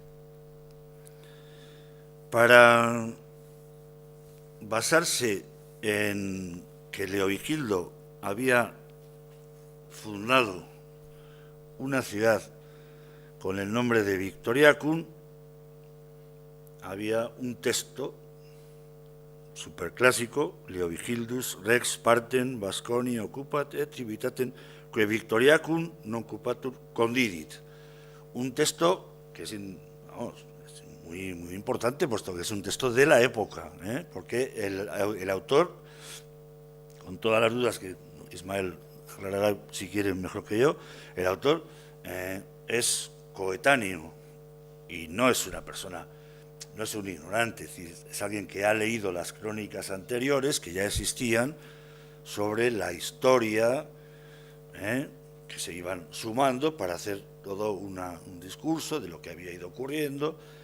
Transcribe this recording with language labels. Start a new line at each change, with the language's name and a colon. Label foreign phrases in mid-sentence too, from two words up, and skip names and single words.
Spanish: Para basarse en que Leovigildo había fundado una ciudad con el nombre de Victoriacum, había un texto superclásico,
Latin: Leovigildus Rex Partem Vasconi occupat et civitatem que Victoriacum non occupatur condidit.
Spanish: Un texto que es muy importante, puesto que es un texto de la época, porque el autor, con todas las dudas que Ismael aclarará si quiere mejor que yo, el autor es coetáneo y no es una persona, no es un ignorante, es decir, es alguien que ha leído las crónicas anteriores que ya existían sobre la historia, que se iban sumando para hacer todo un discurso de lo que había ido ocurriendo.